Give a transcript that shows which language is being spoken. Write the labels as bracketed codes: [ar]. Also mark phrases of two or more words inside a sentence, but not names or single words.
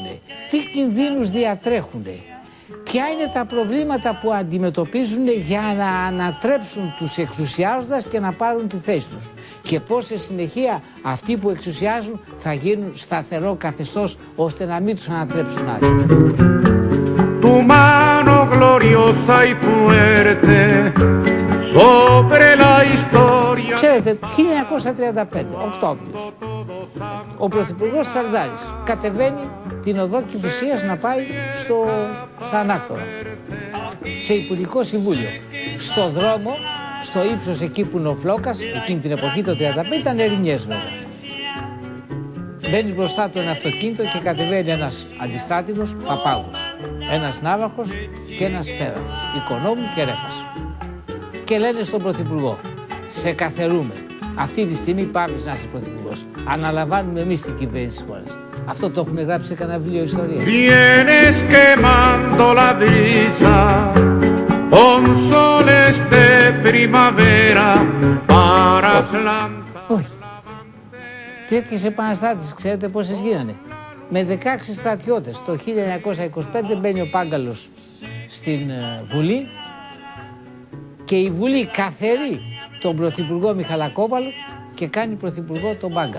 [el] Τι κινδύνους διατρέχουν? Ποια είναι τα προβλήματα που αντιμετωπίζουν για να ανατρέψουν τους εξουσιάζοντας και να πάρουν τη θέση τους? Και πώς σε συνεχεία αυτοί που εξουσιάζουν θα γίνουν σταθερό καθεστώς ώστε να μην τους ανατρέψουν άλλοι. [es] Tu mano gloriosa y fuerte sobre la historia. [el] Ξέρετε, 1935, Οκτώβριος, ο Πρωθυπουργός Τσαρδάρης κατεβαίνει την οδό Κηφισίας να πάει στα Ανάκτορα, σε Υπουργικό Συμβούλιο. Στο δρόμο, στο ύψος εκεί που είναι ο Φλόκας, εκείνη την εποχή το 1935 ήταν ερημιές βέβαια. Μπαίνει μπροστά του ένα αυτοκίνητο και κατεβαίνει ένας αντιστράτηγος Παπάγος, ένας ναύαρχος και ένας πέρανος, Οικονόμου και Ρέπας. Και λένε στον Πρωθυπουργό, σε καθερούμε, αυτή τη στιγμή πάψεις να είσαι Πρωθυπουργός. Αναλαμβάνουμε εμείς την κυβέρνηση της χώρας. Αυτό το έχουν γράψει σε κανένα βιβλίο ιστορίας. [es] Vienes quemando la brisa, con soles de primavera para plantar. [el] Όχι. Τέτοιες επαναστάσεις, ξέρετε πόσες γίνανε? Με 16 στρατιώτες. Το 1925 μπαίνει ο Πάγκαλος στην Βουλή και η Βουλή καθαιρεί τον Πρωθυπουργό Μιχαλακόπαλο και κάνει Πρωθυπουργό τον Πάγκαλο.